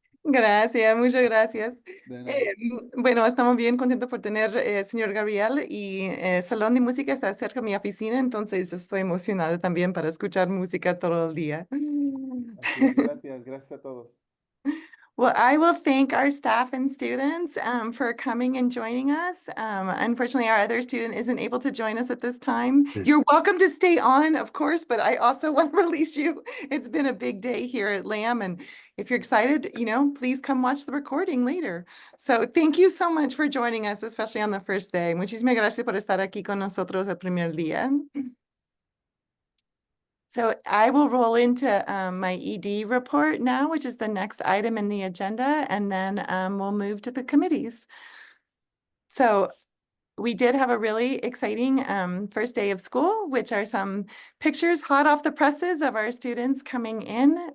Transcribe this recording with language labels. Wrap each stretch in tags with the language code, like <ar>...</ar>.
<es>Gracias, muchas gracias. De nada. Bueno, estamos bien contentos por tener señor Gabriel y Salón de Música está cerca de mi oficina, entonces estoy emocionada también para escuchar música todo el día. Así es, gracias a todos.</es> <en>Well, I will thank our staff and students for coming and joining us. Unfortunately, our other student isn't able to join us at this time. You're welcome to stay on, of course, but I also want to release you. It's been a big day here at Lamb, and if you're excited, please come watch the recording later. So thank you so much for joining us, especially on the first day.</en> <es>Muchísimas gracias por estar aquí con nosotros el primer día.</es> <en>So I will roll into my ED report now, which is the next item in the agenda, and then we'll move to the committees. So we did have a really exciting first day of school, which are some pictures hot off the presses of our students coming in.</en>